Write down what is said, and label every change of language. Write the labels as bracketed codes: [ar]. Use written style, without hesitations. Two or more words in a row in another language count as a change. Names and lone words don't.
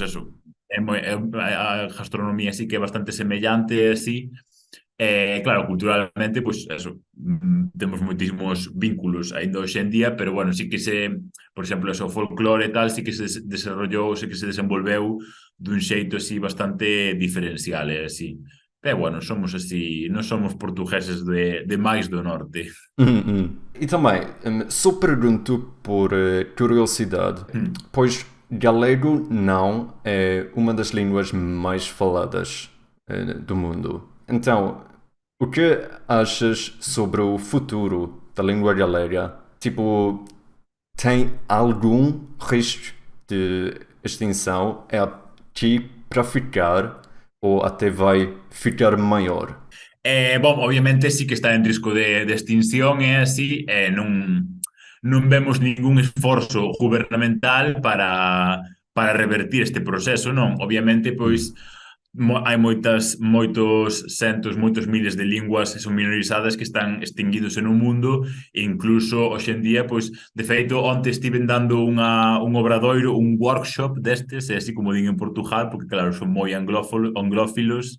[gl] eso, a gastronomía sí que é bastante semellante así, claro, culturalmente, pois eso, temos moitísimos vínculos aínda hoxe en día, pero bueno, sí que por exemplo, eso, o folclore e tal, sí que se desarrollou, sí que se desenvolveu dun xeito así bastante diferencial, así. Pero bueno, somos así, non somos portugueses de máis do norte. [pt] E também, só pergunto por curiosidade, pois galego não é uma das línguas mais faladas do mundo. Então, o que achas sobre o futuro da língua galega? Tipo, tem algum risco de extinção? É aqui para ficar ou até vai ficar maior? Bom, [gl] obviamente sí que está en risco de extinción e así, non vemos ningún esforzo gubernamental para revertir este proceso, non? Obviamente, pois, hai moitos miles de linguas que son minorizadas que están extinguidos no mundo e incluso hoxe en día, pois, de feito, onte estiven dando un obradoiro, un workshop destes, así como din en Portugal, porque claro, son moi anglófilos.